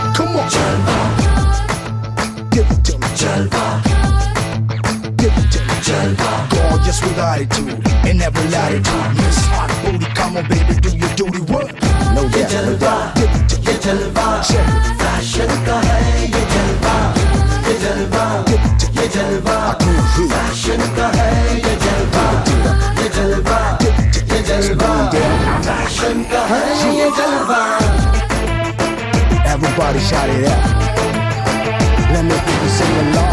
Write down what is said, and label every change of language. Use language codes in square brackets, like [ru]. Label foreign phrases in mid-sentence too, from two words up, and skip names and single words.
[en] Come on, Jalwa. Give it to me, Jalwa. Give it to me, Jalwa. Gorgeous with attitude in every latitude. Miss Hot Booty, come on, baby, do your duty work. No doubt, no doubt. Give it to me, Jalwa. Check it. [hi] Fashion का है ये जलवा, ये जलवा. [en] Give it to me, Jalwa. [hi] Fashion का है ये जलवा, ये जलवा. ये जलवा। Fashion का है ये जलवा. [en] Everybody shout it out. Let me hear you sing along.